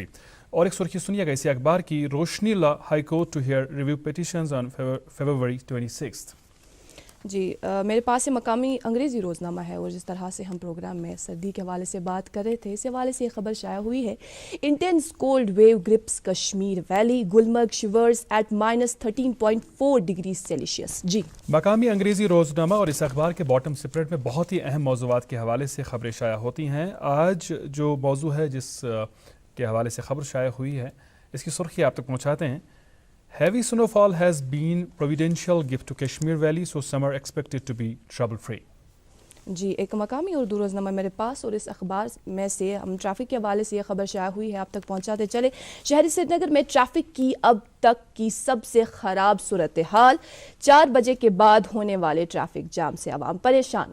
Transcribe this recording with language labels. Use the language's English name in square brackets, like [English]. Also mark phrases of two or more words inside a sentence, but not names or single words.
[Urdu] اور ایک سرخی سنیے گا اسی اخبار کی. [English] Roshni Law High Court to hear review petitions on February 26th. [Urdu] جی, میرے پاس سے مقامی انگریزی روزنامہ ہے, اور جس طرح سے ہم پروگرام میں سردی کے حوالے سے بات کر رہے تھے, اس حوالے سے یہ خبر شائع ہوئی ہے. [English] Intense cold wave grips Kashmir Valley. Gulmarg shivers at -13.4 degree Celsius. [Urdu] جی, مقامی انگریزی روزنامہ اور اس اخبار کے [English] bottom spread [Urdu] میں بہت ہی اہم موضوعات کے حوالے سے خبریں شائع ہوتی ہیں. آج جو موضوع ہے جس کے حوالے سے خبر شائع ہوئی ہے, اس کی سرخی آپ تک پہنچاتے ہیں. [English] Heavy snowfall has been providential gift to Kashmir Valley, so summer expected to be trouble free. [Urdu] جی, ایک مقامی اردو روزنامہ میرے پاس, اور اس اخبار میں سے ہم ٹریفک کے حوالے سے یہ خبر شائع ہوئی ہے, آپ تک پہنچاتے چلے. شہری سری نگر میں ٹریفک کی اب تک کی سب سے خراب صورتحال. 4 بجے کے بعد ہونے والے [English] traffic jam [Urdu] سے عوام پریشان.